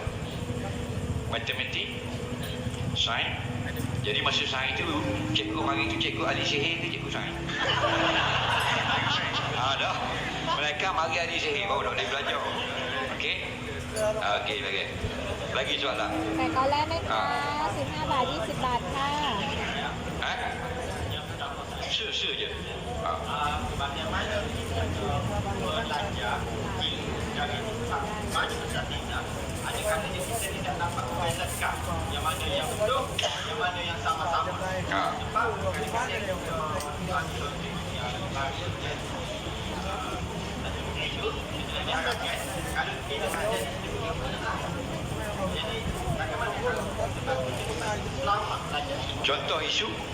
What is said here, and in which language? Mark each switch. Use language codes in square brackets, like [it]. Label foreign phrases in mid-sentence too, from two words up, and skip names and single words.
[ms] Matematik, sains. Jadi masa sains tu cikgu mari tu cikgu ahli sihir ke cikgu sains? Dah. Mereka mari ahli sihir baru nak boleh belajar. Okey? Okey, lagi. Lagi soalan. [th] แต่ก็แลกไหมคะ15 บาท 20 บาทค่ะ [ms] Se je. Yang mana yang betul, yang mana yang sama-sama. Contoh isu.